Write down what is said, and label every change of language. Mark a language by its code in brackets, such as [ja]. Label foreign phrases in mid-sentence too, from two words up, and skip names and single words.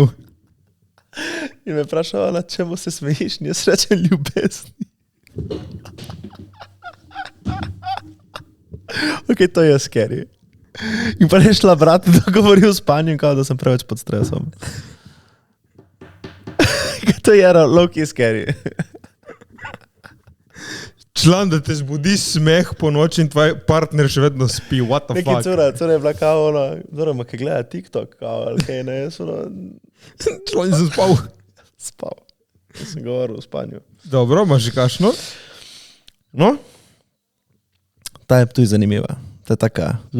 [sl] In me vprašala, čemu se smejiš, in jaz rečem ljubezni. Ok, to je scary. In pa je šla brat, da govori v spanju, kao da sem preveč pod stresom. To je low-key scary. Član, da te zbudi smeh po noči in tvoj partner še vedno spi. [en] What the [sl] Neki [en] fuck? [sl] cura je bila kao ono, dobro, kaj gleda TikTok, kao, ali kaj ne, jaz ono Član sem spal. spal. Jaz sem govoril v spanju. Dobro, imaš že kašno? No, ta je tudi zanimiva. Ta je taka.